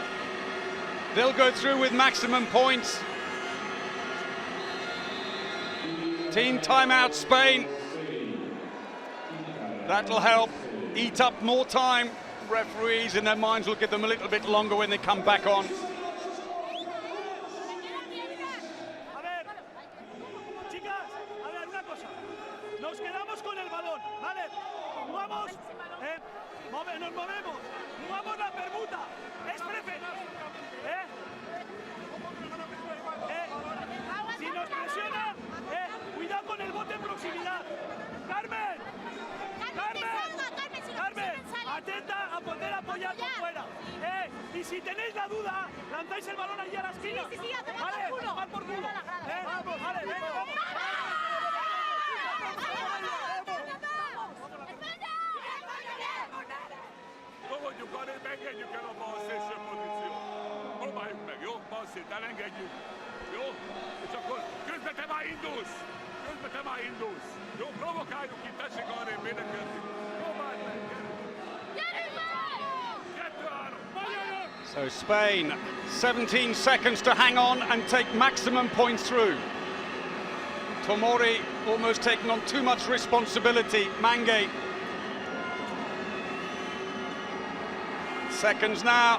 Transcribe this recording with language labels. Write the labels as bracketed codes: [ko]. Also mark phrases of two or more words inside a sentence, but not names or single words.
[en] They'll go through with maximum points. Team timeout, Spain. That'll help eat up more time. Referees in their minds will give them a little bit longer when they come back on. [es] A ver, chicas, a ver, una cosa. Nos quedamos con el balón, ¿vale? Jugamos, nos movemos, jugamos la permuta. Es preferible, si nos presionan, cuidado con el bote en proximidad. Carmen, atenta a poder apoyar por fuera. Y si tenéis la duda, lanzáis el balón allí a la esquina. Sí, vale, tomar por culo. Vamos, vale, venga, vamos. [hu] Fogadjuk arrébb, engedjük el a bal szélső pozíciót. Próbáljuk meg, jó? Bal szét elengedjük. Jó? És akkor közben te már indulsz. Jó, provokáljuk itt, tessék arrébb védekezni. Próbáld meg, [en] So Spain, 17 seconds to hang on and take maximum points through. Tomori almost taking on too much responsibility. Mange. Seconds now.